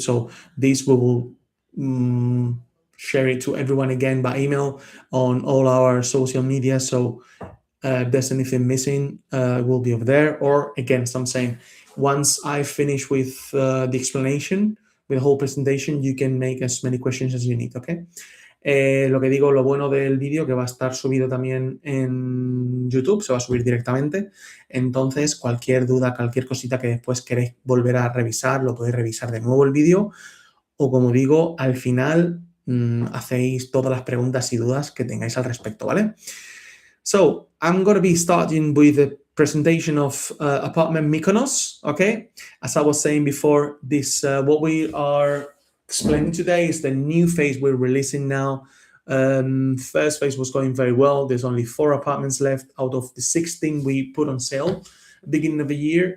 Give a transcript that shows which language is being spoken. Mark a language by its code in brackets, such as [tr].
[en] So this we will share it to everyone again by email on all our social media. So if there's anything missing, it will be over there. Or again, as I'm saying, once I finish with the explanation, with the whole presentation, you can make as many questions as you need, okay? [es] Lo que digo, lo bueno del vídeo, que va a estar subido también en YouTube, se va a subir directamente. Entonces, cualquier duda, cualquier cosita que después queréis volver a revisar, lo podéis revisar de nuevo el vídeo. O como digo, al final hacéis todas las preguntas y dudas que tengáis al respecto, ¿vale? [en] So, I'm going to be starting with the presentation of apartment Mykonos, okay? As I was saying before, this what we are explaining today is the new phase we're releasing now. First phase was going very well. There's only 4 apartments left out of the 16 we put on sale beginning of the year.